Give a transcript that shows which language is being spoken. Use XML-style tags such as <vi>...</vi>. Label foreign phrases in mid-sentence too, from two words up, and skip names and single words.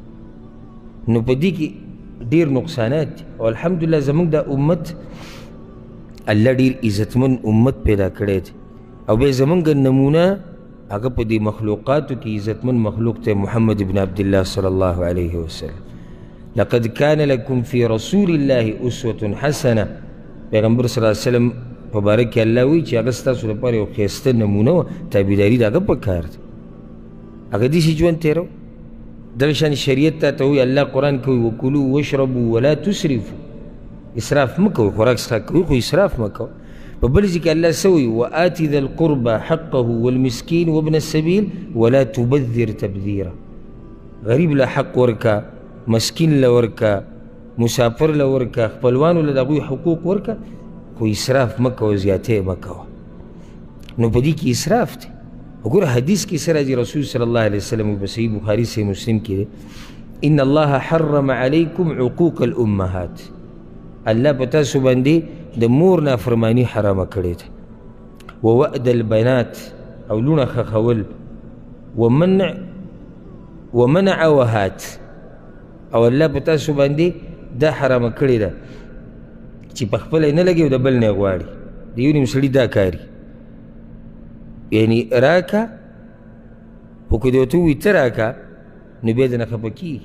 <ps>نو په دې کې ډېر نقصانات دي. او الحمدلله زموږ دا امت الله ډېر عزتمن امت پیدا کړی دی او بیا زموږ نمونه هغه په دې مخلوقاتو کې عزتمن مخلوق ته محمد ابن عبدالله</ps> <ar>صلی الله علیه وسلم. لقد كان لكم في رسول الله اسوة حسنه.</ar> <ps>پیغمبر</ps> <ar>صلی الله علیه وسلم</ar> <ps>په باره کې الله وایي چې هغه ستاسو لپاره یو ښایسته نمونه وه. تابعداري د هغه پکار دی، هغه داسې ژوند تېرو. دغه شان شریعت ته وایي الله قرآن کې وایي</ps> <ar>وکلوا واشربوا ولا تسرفوا.</ar> <ps>اسراف مه کوئ، خوراک څښاک کوئ خو اسراف مه کوئ. په بل ځای کې الله څه وایي</ps> <ar>وآت ذا القربى حقه والمسکین وابن السبیل ولا تبذر تبذیرا.</ar> <ps>غریب له حق ورکه، مسکین له ورکه، مسافر له ورکه، خپلوانو له د هغوی حقوق ورکه، خو اسراف مه کوه، زیاتې مه کوه. نو په دې کې اسراف دی. وګوره حدیث کې څه راځي، رسول</ps> <ar>صلی الله علیه وسلم</ar> <ps>په صحیح بخاري صحیح مسلم کې دی</ps> <ar>ان الله حرم علیکم عقوق الامهات.</ar> <ps>الله په تاسو باندې د مور نافرماني حرامه کړې ده.</ps> <ar>ووأد البنات</ar> <ps>او لونه خښول،</ps> <ar>ومنع وهات.</ar> <ps>او الله په تاسو باندې دا حرامه کړې ده چې په خپله یې نه لګي او د بل نه یې غواړي. د یو نیم سړي دا کاري، یعنې راکه خو که دې ورته ووایي ته راکه نو بیا درنه خفه کېږي.</ps>